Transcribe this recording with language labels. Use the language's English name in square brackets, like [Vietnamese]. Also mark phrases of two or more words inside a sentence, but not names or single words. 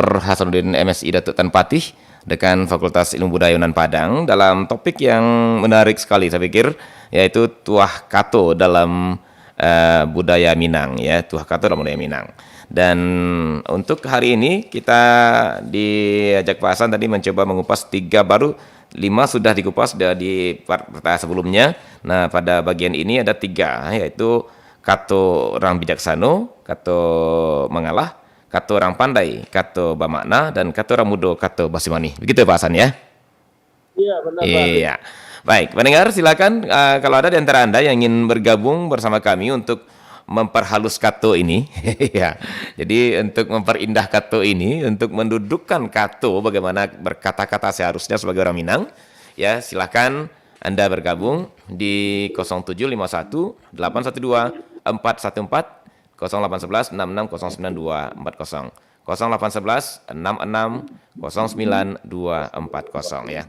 [Indonesian] Hasanuddin MSI Datuk Tan Patih, Dekan Fakultas Ilmu Budaya Yunan Padang, dalam topik yang menarik sekali saya pikir, yaitu [Minangkabau] Tuah Kato [Indonesian] dalam budaya Minang ya, [Minangkabau] Tuah Kato [Indonesian] dalam budaya Minang. Dan untuk hari ini kita diajak Pak Hasan tadi mencoba mengupas 3 baru, 5 sudah dikupas di part sebelumnya. Nah, pada bagian ini ada 3, yaitu [Minangkabau] Kato orang bijaksano, Kato mengalah, Kato orang pandai, Kato bermakna, [Indonesian] dan [Minangkabau] Kato orang mudo, Kato basimani. [Indonesian] Begitu Pak Hasan ya? Iya, benar Pak. Iya. Baik, pendengar silakan kalau ada di antara Anda yang ingin bergabung bersama kami untuk memperhalus kato ini, ya. Jadi untuk memperindah kato ini, untuk mendudukkan kato bagaimana berkata-kata seharusnya sebagai orang Minang, ya silakan Anda bergabung di 0751 812 414 0811 66 09240 0811 66 09240 ya.